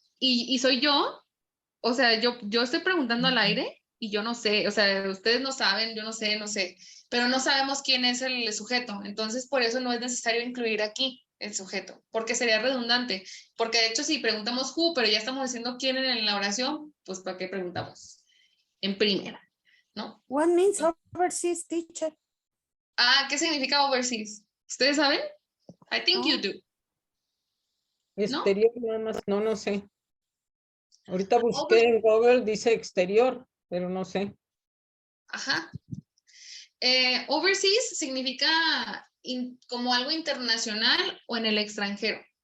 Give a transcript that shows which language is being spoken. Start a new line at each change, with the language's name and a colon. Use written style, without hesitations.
Spanish: Y soy yo, o sea, yo estoy preguntando al aire y yo no sé, o sea, ustedes no saben, yo no sé, pero no sabemos quién es el sujeto. Entonces, por eso no es necesario incluir aquí el sujeto, porque sería redundante. Porque de hecho, si preguntamos who, pero ya estamos diciendo quién en la oración, pues ¿para qué preguntamos? En primera, ¿no?
English: What means overseas, teacher?
Spanish: ¿Qué significa overseas? ¿Ustedes saben?
English: I think you do.
Spanish: Exterior nada más, no sé. Ahorita busqué en Google, dice exterior, pero no sé. Ajá. Overseas significa como algo internacional o en el extranjero.